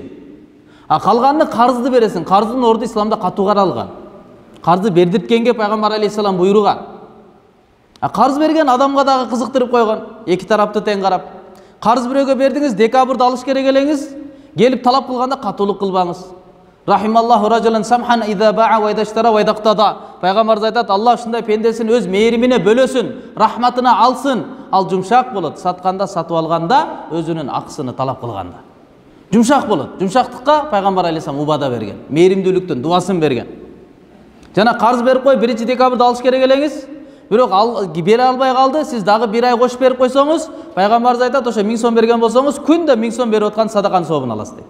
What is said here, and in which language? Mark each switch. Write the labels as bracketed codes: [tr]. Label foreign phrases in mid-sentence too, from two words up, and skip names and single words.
[ky] А калганды карызды бересиң. Карыздын орду исламда катуу каралган. Карызды бердирткенге пайгамбар алейхиссалам буйруган. А карыз берген адамга дагы кызыктырып койгон. Эки тарапты тең карап. Карыз бирөөгө бердиңиз, декабрда алыш керек элеңиз, келип талап кылганда катуулук кылбаңыз. [ar] رحم الله رجلا سمحا إذا باع وإذا اشترى وإذا اقتضى. [ky] Пайгамбарыбыз айтат, Аллах ушундай пендесин өз мээримине бөлөсүн, рахматына алсын. Ал жумшак болот, сатканда, сатып алганда, өзүнүн акысыны талап кылганда. Жумшак болот. Жумшактыкка пайгамбар алейхиссалам убада берген. Мээримдүүлүктүн дуасын берген. Жана карыз берип кой, 1-декабрда алыш керек элеңиз. Бирок бере албай калды, сиз дагы 1 ай кош берип койсоңуз, пайгамбарыбыз айтат, ошо 1000 сом берген болсоңуз, күндө 1000 сом берип аткан садаканын сообун аласыз дейт.